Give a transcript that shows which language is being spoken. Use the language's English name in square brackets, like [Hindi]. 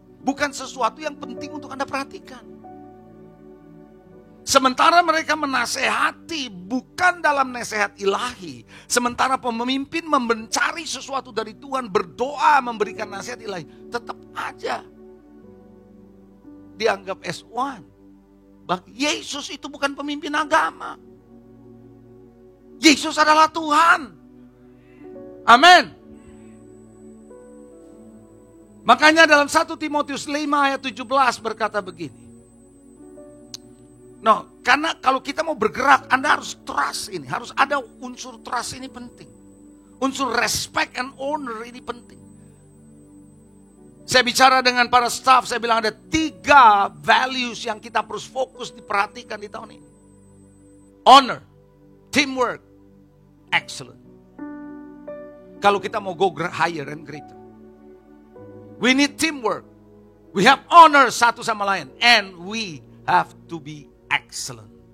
[Indonesian] Bukan sesuatu yang penting untuk Anda perhatikan. Sementara mereka menasehati bukan dalam nasihat ilahi. Sementara pemimpin mencari sesuatu dari Tuhan, berdoa memberikan nasihat ilahi. Tetap aja dianggap [English] as one. [Indonesian] Yesus itu bukan pemimpin agama. Yesus adalah Tuhan. Amin. Makanya dalam 1 Timotius 5 ayat 17 berkata begini. No, karena kalau kita mau bergerak, Anda harus trust ini. Harus ada unsur trust ini penting. Unsur respect and honor ini penting. Saya bicara dengan para staff, saya bilang ada 3 values yang kita harus fokus diperhatikan di tahun ini. [English] Honor, teamwork, excellent. [Indonesian] Kalau kita mau [English] go higher and greater. We need teamwork. We have honor [Indonesian] satu sama lain. [English] And we have to be excellent.